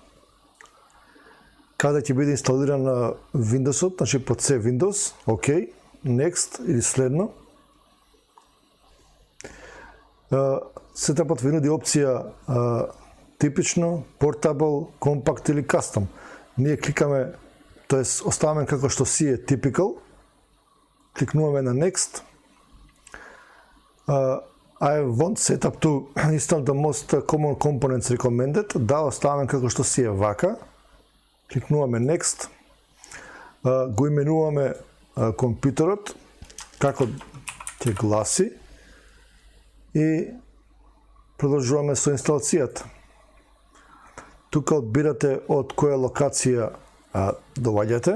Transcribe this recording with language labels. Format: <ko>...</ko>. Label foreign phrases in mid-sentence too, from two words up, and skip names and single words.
<mk>Каде ќе биде инсталиран на Windows-от, значи под C Windows, OK, Next или следно. Сетапот ви нуди опција типично, Portable, Compact или Custom. Ние кликаме, тоест оставаме како што си е Typical кликнуваме на Next.</mk> <en>I want setup to install the most common components recommended.</en> <mk>Да, оставаме како што си е вака. Кликнуваме Next. Го именуваме компјутерот како ќе гласи и продолжуваме со инсталацијата. Тука одбирате од која локација доваѓате.</mk>